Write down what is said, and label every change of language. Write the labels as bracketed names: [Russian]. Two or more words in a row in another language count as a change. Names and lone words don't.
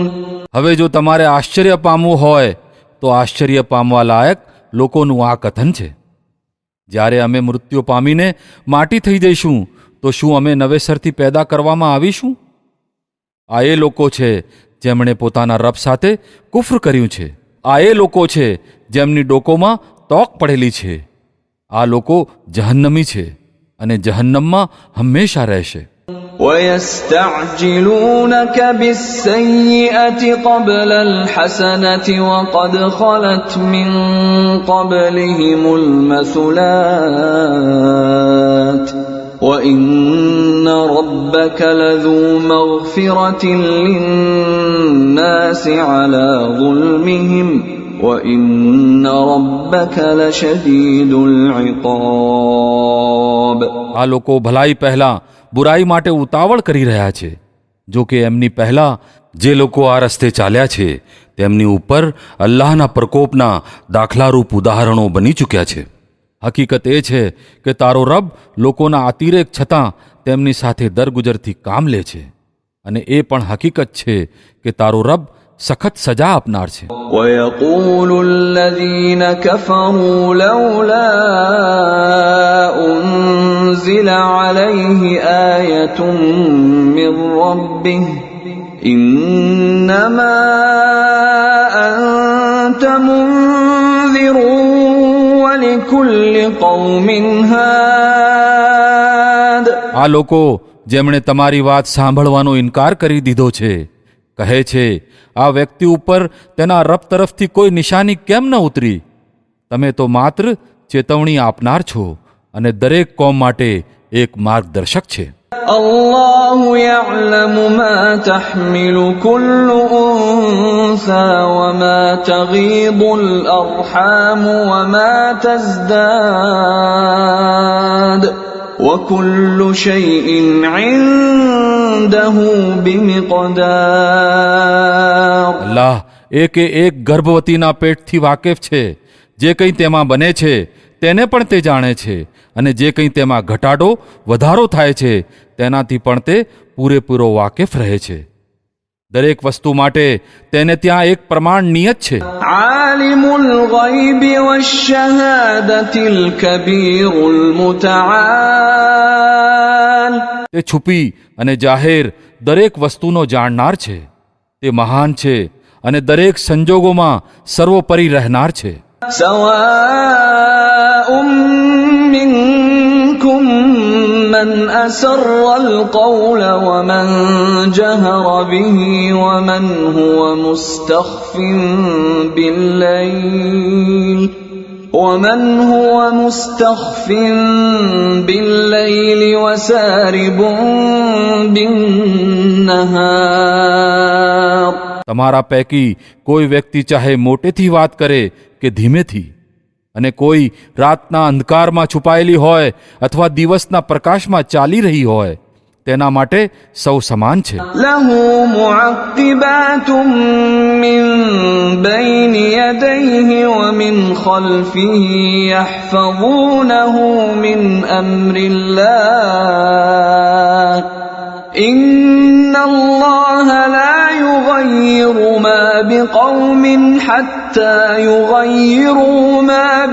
[Gujarati] હવે જો તમારે આશ્ચર્ય પામવું હોય તો આશ્ચર્ય પામવા લાયક લોકોનું આ કથન છે. જ્યારે અમે મૃત્યુ પામીને માટી થઈ જઈશું તો શું અમે નવેસરથી પેદા કરવામાં આવીશું? આ એ લોકો છે જેમણે પોતાના રબ સાથે કુફ્ર કર્યું છે. આ એ લોકો છે જેમની ડોકોમાં તોક પડેલી છે. આ લોકો જહન્નમી છે અને જહન્નમમાં હંમેશા રહેશે. [Arabic] ويستعجلونك بالسيئة قبل الحسنة وقد خلت من قبلهم المثلات وإن ربك لذو مغفرة للناس على ظلمهم وإن ربك لشديد العقاب. [Gujarati] આ લોકો ભલાઈ પહેલા બુરાઈ માટે ઉતાવળ કરી રહ્યા છે. જો કે એમની પહેલા જે લોકો આ રસ્તે ચાલ્યા છે તેમની ઉપર અલ્લાહના પ્રકોપના દાખલારૂપ ઉદાહરણો બની ચૂક્યા છે. હકીકત એ છે કે તારો રબ લોકોના અતિરેક છતાં તેમની સાથે દરગુજરથી કામ લે છે અને એ પણ હકીકત છે કે તારો રબ સખત સજા આપનાર છે. [Arabic] ويقول الذين كفروا لولا أنزل عليه آية من ربه إنما أنت منذر ولكل قوم هاد. [Gujarati] આ લોકો જેમણે તમારી વાત સાંભળવાનો ઇનકાર કરી દીધો છે કહે છે આ વ્યક્તિ ઉપર તેના રબ તરફથી કોઈ નિશાની કેમ ન ઉતરી? તમે તો માત્ર ચેતવણી આપનાર છો અને દરેક કોમ માટે એક માર્ગદર્શક છે. [Arabic] الله يعلم ما تحمل كل أنثى وما تغيض الأرحام وما تزداد وكل شيء عنده بمقدار. [Gujarati] અલ્લાહ એકે એક ગર્ભવતીના પેટથી વાકેફ છે. જે કંઈ તેમાં બને છે તેને પણ તે જાણે છે અને જે કંઈ તેમાં ઘટાડો વધારો થાય છે તેનાથી પણ તે પૂરેપૂરો વાકેફ રહે છે. દરેક વસ્તુ માટે તેને ત્યાં એક પ્રમાણ નિયત છે. [Arabic] عالم الغيب والشهادة الكبير المتعال. [Gujarati] તે છુપી અને જાહેર દરેક વસ્તુનો જાણનાર છે. તે મહાન છે અને દરેક સંજોગોમાં સર્વોપરી રહેનાર છે. [Arabic] سواء منكم من أسر القول ومن جهر به ومن هو مستخف بالليل وسارب بالنهار. [Gujarati] તમારા પૈકી કોઈ વ્યક્તિ ચાહે મોટેથી વાત કરે કે ધીમેથી, અને કોઈ રાતના અંધકારમાં છુપાયેલી હોય અથવા દિવસના પ્રકાશમાં ચાલી રહી હોય, તેના માટે સૌ સમાન છે. [Arabic] له معقبات من بين يديه ومن خلفه يحفظونه من أمر الله إن الله لا يغير ما بقوم حتى يغيروا ما